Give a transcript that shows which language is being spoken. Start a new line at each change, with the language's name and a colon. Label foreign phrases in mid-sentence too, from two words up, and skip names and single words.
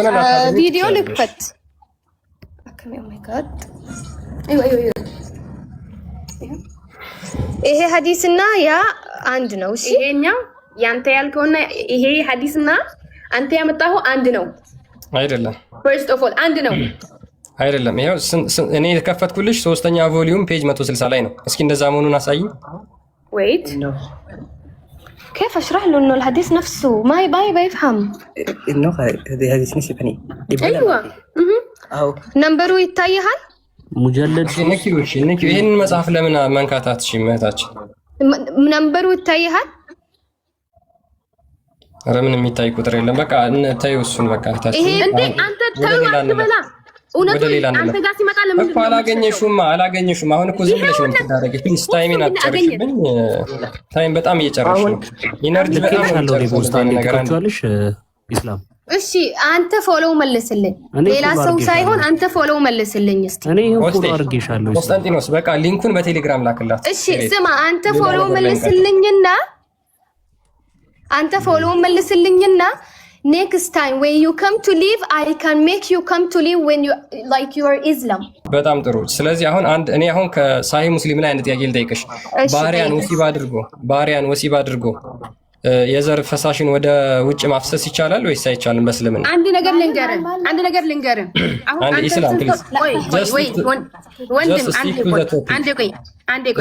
Amharic: ቪዲዮ ልክፈት።
English: Oh my God
Amharic: ይሄ ሐዲስና ያ አንድ ነው። እሺ ይሄኛው ያንተ ያልከውና ይሄ ሐዲስና አንተ ያመጣው አንድ ነው አይደለም?
English: first of all
Amharic: አንድ ነው አይደለም? ይሄው እኔ የከፈትኩልሽ 3ኛ
English: volume page
Amharic: 160 ላይ ነው። እስኪ እንደዛ መሆኑን አሳይኝ።
Arabic: wait كيف اشرح له انه الحديث نفسه ما يفهم انه هذه حديث نسبني ايوه او نمبሩ ይታያል
Amharic: ሙጀለድ ነኪው ይሄን መጽሐፍ ለምን መንካታት? እሺ መታችን ነምበሩ ይታያል። ኧረ ምንም የሚታይ ቁጥር የለም። በቃ ተይው እሱን በቃ ታችን። ይሄ እንዴ አንተ ተው አትበላ። እውነቱን አንተ ጋር ሲመጣ ለምን እኮ አላገኘሽውም። አሁን እኮ ዝም ብለሽ ነው የምትዳረጊው። ፕሊስ ታይሜን አትጨርሽብኝ። ታይም በጣም እየጨረስሽ ነው። ኢነርጂ በጣም ነው የምትጨርሺው። ኢስላም እሺ አንተ ፎሎው መልስልኝ። ሌላ ሰው ሳይሆን አንተ ፎሎው መልስልኝ እስቲ። እኔ ፎሎ አድርጌሻለሁ። ኮንስታንቲኖስ በቃ ሊንኩን በቴሌግራም ላክላት። እሺ ስማ አንተ ፎሎው መልስልኝና
English: next time when you come to live I can make you come to live when you like your Islam።
Amharic: በጣም ጥሩ። ስለዚህ እኔ አሁን ከሳሂህ ሙስሊም ላይ አንድ ጥያቄ ልጠይቅሽ። ባሪያን ወሲብ አድርጎ የዘር ፈሳሽን ወደ ውጭ ማፍሰስ ይቻላል ወይስ አይቻልም? በእስልምና አንድ ነገር ልንገርህ። አሁን አንተ
English: Islam please
Amharic: ወንድም አንዴ ቆይ